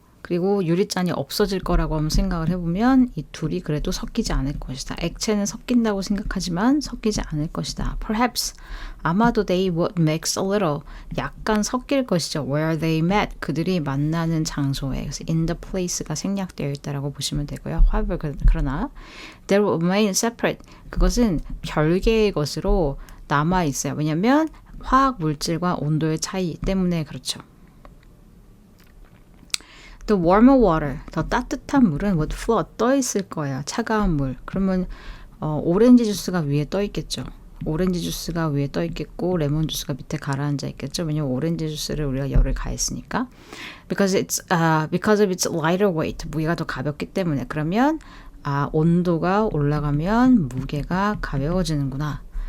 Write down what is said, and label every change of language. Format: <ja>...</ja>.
<ko>그리고 유리잔이 없어질 거라고 한번 생각을 해보면 이 둘이 그래도 섞이지 않을 것이다. 액체는 섞인다고 생각하지만 섞이지 않을 것이다.</ko> <en>Perhaps</en> <ko>아마도</ko> <en>they would mix a little</en> <ko>약간 섞일 것이죠.</ko> <en>Where they met</en> <ko>그들이 만나는 장소에 그래서</ko> <en>in the place</en> <ko>가 생략되어 있다라고 보시면 되고요.</ko> <en>However</en> <ko>그러나</ko> <en>they will remain separate</en> <ko>그것은 별개의 것으로 남아 있어요. 왜냐하면 화학 물질과 온도의 차이 때문에 그렇죠.</ko> <en>The warmer water,</en> <ko>더 따뜻한 물은</ko> <en>would float,</en> <ko>떠 있을 거예요. 차가운 물. 그러면 오렌지 주스가 위에 떠 있겠죠. 오렌지 주스가 위에 떠 있겠고 레몬 주스가 밑에 가라앉아 있겠죠. 왜냐면 오렌지 주스를 우리가 열을 가했으니까.</ko> <en>Because of its lighter weight,</en> <ko>무게가 더 가볍기 때문에. 그러면 온도가 올라가면 무게가 가벼워지는구나.</ko>